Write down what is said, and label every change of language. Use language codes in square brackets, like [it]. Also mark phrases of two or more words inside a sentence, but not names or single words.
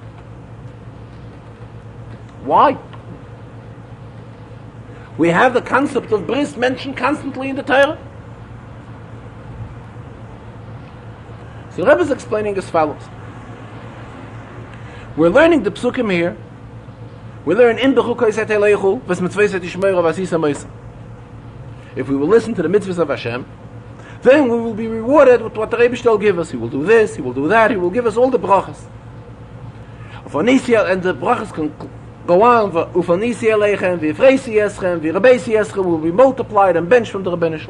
[en] Why? We have the concept of bris mentioned constantly in the Torah. So the Rebbe is explaining as follows. We're learning the psukim here. We learn in [he] בחקתי תלכו ואת מצותי תשמרו ועשיתם אותם. [en] If we will listen to the mitzvahs of Hashem, then we will be rewarded with what the Rebbe will give us. He will do this, he will do that, he will give us all the brachas. And the brachas can go on, will be multiplied and benched from the Rebbeinu Shalom.